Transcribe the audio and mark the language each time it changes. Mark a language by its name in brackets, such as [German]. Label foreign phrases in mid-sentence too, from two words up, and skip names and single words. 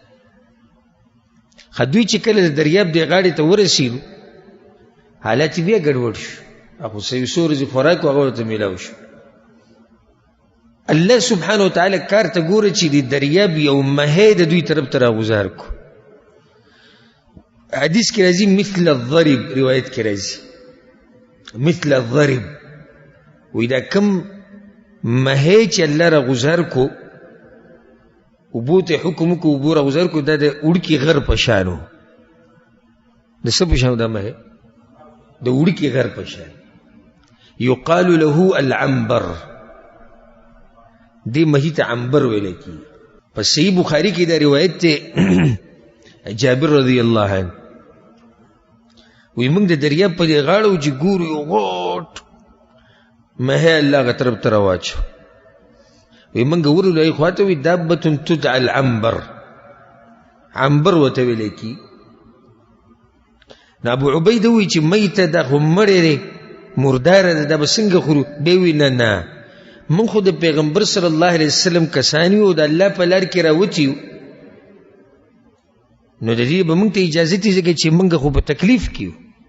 [Pashto] خو دوی چې کله د دریاب دې غاړې ته ورسېدو، حالات بیا ګډوډ شو. خو څه څو ورځې خوراک هغه ورته میلاو شو. الله [Arabic] سبحانه وتعالی [Pashto] کار ته ګوره چې د دریاب یو مهی د دوی طرف ته راغوزار کو. حدیث کې راځي [Arabic] مثل الضرب، [Pashto] روایت کې راځي [Arabic] مثل الضرب. [Pashto] وی دا کم مهی چې الله راغوزار کو، اوبو ته حکم کو، اوبو راغوزار کو، دا د وړکي غر په شان و. د څه په شان دا مهی؟ د وړکي غر په شان. [Arabic] یقال له العنبر. [Pashto] دی مهی ته عنبر ویل کی. په صحیح بخاری کې دا روایت ته جابر [Arabic] رضی الله عنه [Pashto] وی موږ د دریاب په دې غاړه چې ګورو یو غوټ مهی الله هغه طرف ته راواچو. وی موږ ورولو هغې خوا ته وي [Arabic] دابة تدعى العنبر، [Pashto] عنبر ورته ویلی کي. نو ابو عبیده وی چې میته دا خو مړی دی، مرداره ده، دا به څنګه خورو؟ دی وی نه نه، موږ خو د پیغمبر [Arabic] صلی الله علیه وسلم [Pashto] کسان یو، د الله په لار کې راوتي یو، نو د دې به موږ ته اجازه دي ځکه چې موږ خو په تکلیف کې یو.